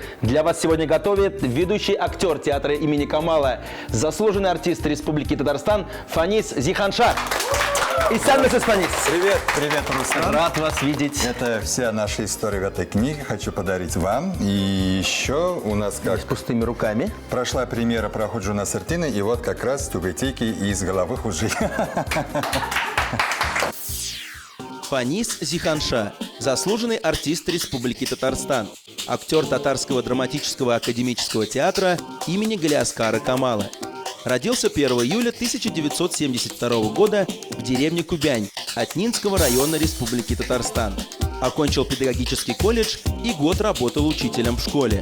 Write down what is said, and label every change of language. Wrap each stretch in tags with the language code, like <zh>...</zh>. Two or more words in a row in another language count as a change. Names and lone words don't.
<ru>Для вас сегодня готовит ведущий актер театра имени Камала, заслуженный артист Республики Татарстан Фанис Зиханша. И сам Фанис. Привет, привет, Руслан. Рад вас видеть. Это вся наша история в этой книге. Хочу подарить вам. И еще у нас как... С пустыми руками. Прошла премьера «Проходжуна Сартина», и вот как раз тюгайтейки из головых ужей. Фанис Зиханша, заслуженный артист Республики Татарстан, актер Татарского драматического академического театра имени Галиаскара Камала. Родился 1 июля 1972 года в деревне Кубянь Атнинского района Республики Татарстан. Окончил педагогический колледж и год работал учителем в школе.</ru>